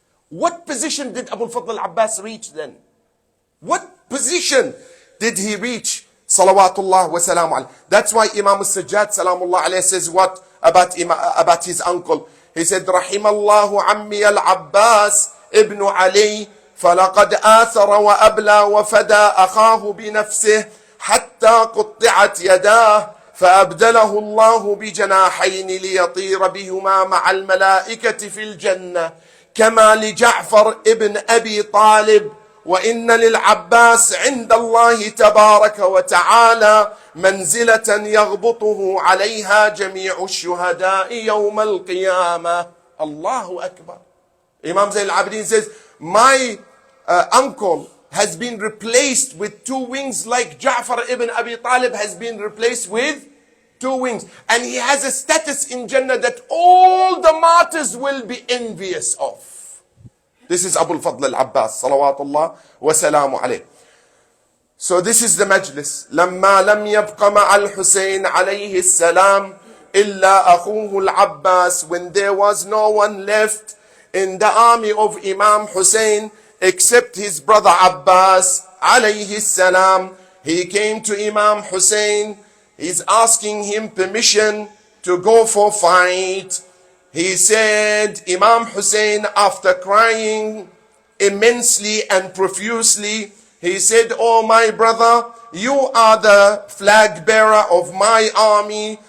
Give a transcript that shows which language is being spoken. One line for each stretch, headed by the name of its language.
English: What position did Abu al-Fadl al-Abbas reach then? What position did he reach? Salawatullah wa salamu alayhi. That's why Imam al-Sajjad salamullah alayhi says what about his uncle? He said,
Arabic: رحم الله عمي العباس ابن علي فلقد آثر وأبلى وفدى أخاه بنفسه حتى قطعت يداه فأبدله الله بجناحين ليطير بهما مع الملائكة في الجنة كما لجعفر ابن أبي طالب وإن للعباس عند الله تبارك وتعالى منزلة يغبطه عليها جميع الشهداء يوم القيامة. الله أكبر.
English: Imam Zayn al-Abidin says, my uncle has been replaced with two wings like Ja'far ibn Abi Talib has been replaced with two wings. And he has a status in Jannah that all the martyrs will be envious of. This is Abu al-Fadl al-Abbas, salawatullah wa salamu alayh. So this is the majlis.
Arabic: لما لم يبق مع الحسين عليه السلام إلا أخوه العباس.
English: When there was no one left in the army of Imam Hussein except his brother Abbas
Arabic: عليه السلام,
English: he came to Imam Hussein. He's asking him permission to go for fight. He said, Imam Hussein, after crying immensely and profusely, he said, oh my brother, you are the flag bearer of my army.